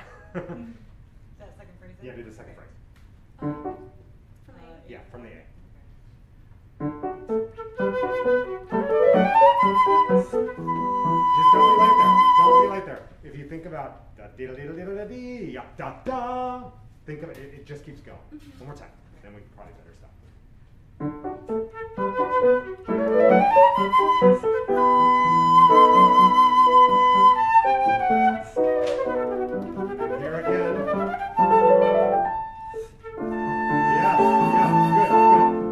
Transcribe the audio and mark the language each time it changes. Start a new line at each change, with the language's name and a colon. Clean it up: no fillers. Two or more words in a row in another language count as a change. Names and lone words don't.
English: That second phrase? Yeah, do the second phrase. From A. Yeah, from the A. Just don't be like there. Don't be like there. If you think about da dee da dee da dee da dee ya da da, think of it. It just keeps going. One more time, then we can probably better stop. Here again. Yes, yeah, good, good.